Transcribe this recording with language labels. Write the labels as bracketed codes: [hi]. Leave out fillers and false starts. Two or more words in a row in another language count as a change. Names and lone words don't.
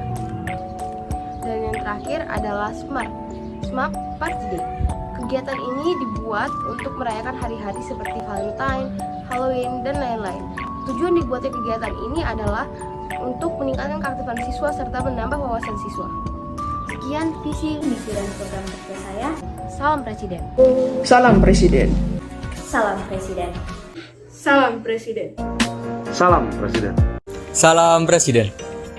[id] Dan yang terakhir adalah SMAP Party Day. Kegiatan ini dibuat untuk merayakan hari-hari seperti Valentine, Halloween, dan lain-lain. Tujuan dibuatnya kegiatan ini adalah untuk meningkatkan keaktifan siswa serta menambah wawasan siswa. Sekian visi, misi, dan program kerja saya. Salam Presiden. Salam Presiden. Salam Presiden. Salam Presiden. Salam Presiden. Salam Presiden.